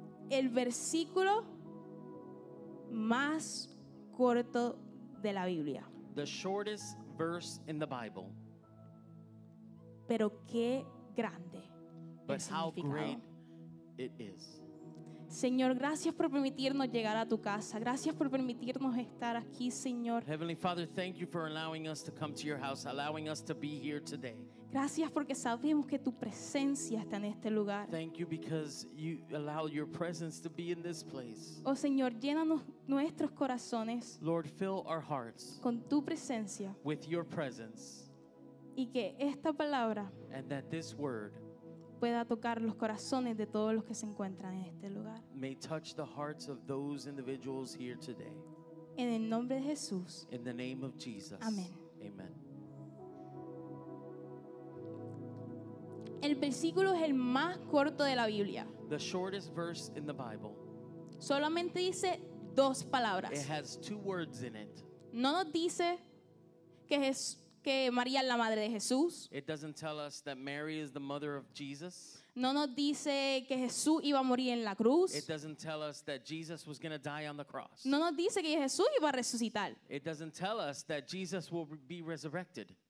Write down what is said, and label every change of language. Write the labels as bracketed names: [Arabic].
[Spanish] El versículo más corto de la Biblia. [English] The shortest verse in the Bible, [Spanish] Pero qué grande [English] but [Spanish] el [English] how [Spanish] significado. [English] great it is. [Spanish] Señor, gracias por permitirnos llegar a tu casa. Gracias por permitirnos estar aquí, Señor. [English] Heavenly Father, thank you for allowing us to come to your house, allowing us to be here today. [Spanish] Gracias porque sabemos que tu presencia está en este lugar. [English] Thank you because you allow your presence to be in this place. [Spanish] Oh Señor, llénanos nuestros corazones [English] Lord, fill our hearts [Spanish] con tu presencia [English] with your presence, [Spanish] y que esta palabra [English] and that this word [Spanish] pueda tocar los corazones de todos los que se encuentran en este lugar. [English] may touch the hearts of those individuals here today. [Spanish] En el nombre de Jesús. [English] In the name of Jesus. [Spanish] Amén. [English] Amen. [Spanish] El versículo es el más corto de la Biblia. [English] The shortest verse in the Bible. [Spanish] Solamente dice dos palabras. [English] It has 2 words in it. [Spanish] No nos dice que María es la madre de Jesús. [English] It doesn't tell us that Mary is the mother of Jesus. [Spanish] No nos dice que Jesús iba a morir en la cruz. [English] It doesn't tell us that Jesus was going to die on the cross. [Spanish] No nos dice que Jesús iba a resucitar. [English] It doesn't tell us that Jesus will be resurrected.